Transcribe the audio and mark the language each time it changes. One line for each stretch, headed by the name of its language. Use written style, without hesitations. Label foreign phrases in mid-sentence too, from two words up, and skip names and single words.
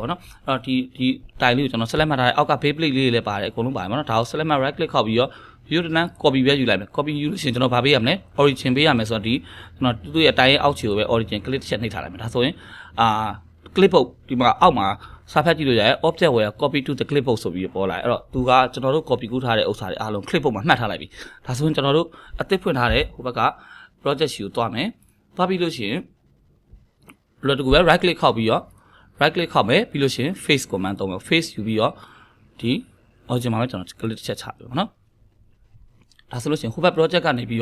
Burmese: ပေါ့နော်အဲ့တော့ဒီတိုင်လေးကိုကျွန်တော် select မှတ်ထားတယ်အောက်က
English: base plate
Burmese: လေးတွေလည်းပါတယ်အကုန်လုံးပါတယ်ပေါ့နော်ဒါကို select မှတ်
English: right click
Burmese: ခောက်ပြီးတော့ view တန်း copy ပဲယူလိုက်မယ် copy ယူလို့ရှိရင်ကျွန်တော်ဗာပေးရမလဲ origin ပေးရမယ်ဆိုတော့ဒီကျွန်တော်သူ့ရဲ့တိုင်ရဲ့အောက်ခြေကိုပဲ
English: origin click
Burmese: တစ်ချက်နှိပ်ထားလိုက်မယ်ဒါဆိုရင်clipboard ဒီမှာအောက်မှာ စာဖတ်ကြည့်လို့ရတယ်
English: object where copy to the clipboard
Burmese: ဆိုပြီးပေါ်လာအဲ့တော့သူကကျွန်တော်တို့ copy ကူးထားတဲ့ဥစ္စာတွေအားလုံး clipboard မှာမှတ်ထားလိုက်ပြီဒါဆိုရင်ကျွန်တော်တို့အသစ်ဖွင့်ထားတဲ့ဟိုဘက်က project ရှိကိုတွားမယ်တွားပြီးလို့ရှိရင်လော တကူပဲ
English: right click
Burmese: ခောက်ပြီးတော့
English: right click
Burmese: ခောက်မယ်ပြီးလို့ရှိရင်
English: face command
Burmese: သုံးမယ် face ယူပြီးတော့ဒီ origin မှာပဲကျွန်တော် click တစ်ချက်ချပြီပေါ့နော်ဒါဆိုလို့ရှိရင်ဟိုဘက် project ကနေပြီး